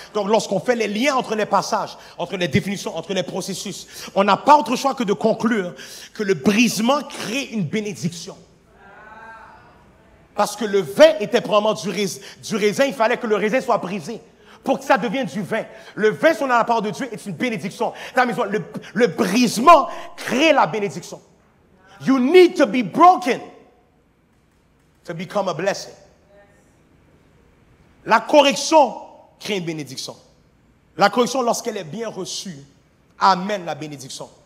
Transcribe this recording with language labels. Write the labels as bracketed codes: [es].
[fr] Donc, lorsqu'on fait les liens entre les passages, entre les définitions, entre les processus, on n'a pas autre choix que de conclure que le brisement crée une bénédiction. Parce que le vin était probablement du raisin, il fallait que le raisin soit brisé pour que ça devienne du vin. Le vin, si on a la part de Dieu, est une bénédiction. Le brisement crée la bénédiction. [en] You need to be broken to become a blessing. [fr] La correction crée une bénédiction. La correction, lorsqu'elle est bien reçue, amène la bénédiction.